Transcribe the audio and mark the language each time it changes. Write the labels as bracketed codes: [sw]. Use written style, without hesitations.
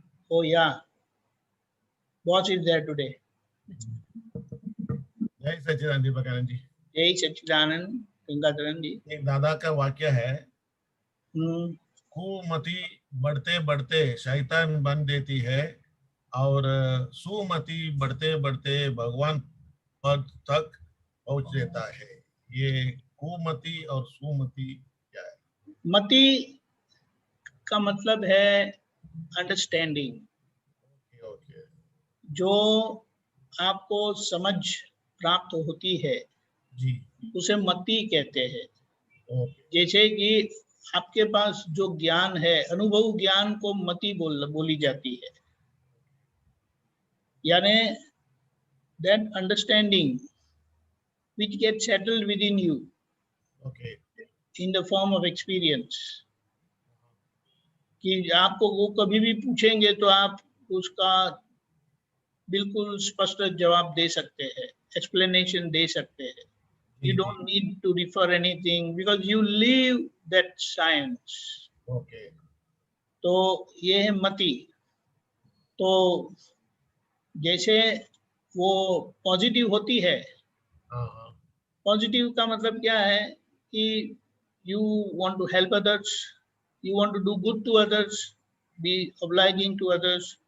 [en] Oh yeah, boss is there today. [hi] जय सच्चिदानंद दीपकानंद जी। जय सच्चिदानंद गंगाधरन जी। एक दादा का वाक्य है, कुमति बढ़ते बढ़ते शैतान बन देती है और सुमति बढ़ते बढ़ते भगवान पद तक पहुंच देता है। ये कुमति और सुमति क्या है? मति का मतलब है अंडरस्टैंडिंग। [en] Okay. [hi] जो आपको समझ प्राप्त होती है जी। उसे मति कहते हैं। [en] Okay. [hi] जैसे कि आपके पास जो ज्ञान है, अनुभव ज्ञान को मति बोली जाती है। [en] यानी that understanding which gets settled within you okay. in the form of experience, [hi] कि आपको वो कभी भी पूछेंगे तो आप उसका बिल्कुल स्पष्ट जवाब दे सकते हैं, एक्सप्लेनेशन दे सकते हैं। [en] You don't need to refer anything because you live that science. Okay. [hi] तो ये है मति। तो जैसे वो पॉजिटिव होती है, पॉजिटिव का मतलब क्या है कि [en] you want to help others, you want to do good to others, [hi] be obliging to others।